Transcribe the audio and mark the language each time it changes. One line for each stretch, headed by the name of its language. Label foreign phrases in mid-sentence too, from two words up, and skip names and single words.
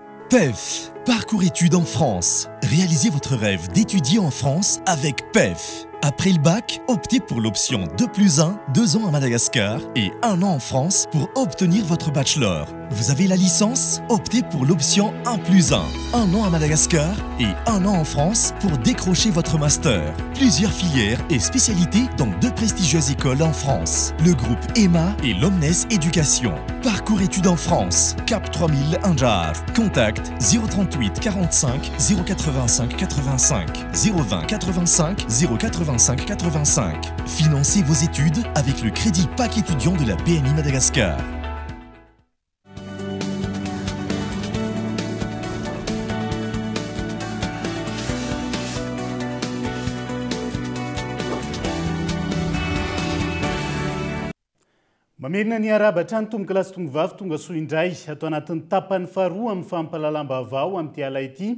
French: PEF, parcours études en France. Réalisez votre rêve d'étudier en France avec PEF. Après le bac, optez pour l'option 2+1, 2 ans à Madagascar et 1 an en France pour obtenir votre bachelor. Vous avez la licence? Optez pour l'option 1+1, 1 an à Madagascar et 1 an en France pour décrocher votre master. Plusieurs filières et spécialités dans 2 prestigieuses écoles en France, le groupe EMA et l'Omnes Éducation. Parcours études en France, Cap 3000 Indjar. Contact 038 45 085 85 020 85 085 85. Financez vos études avec le crédit PAC étudiant de la BNI Madagascar.
Malagasy: Mamerina ny arabatra ny tomboka lasy tongo vavy tonga soa indray atao anatin'ny tapany faharoa amin'ny fampahalalam-baovao amin'ity ala ity.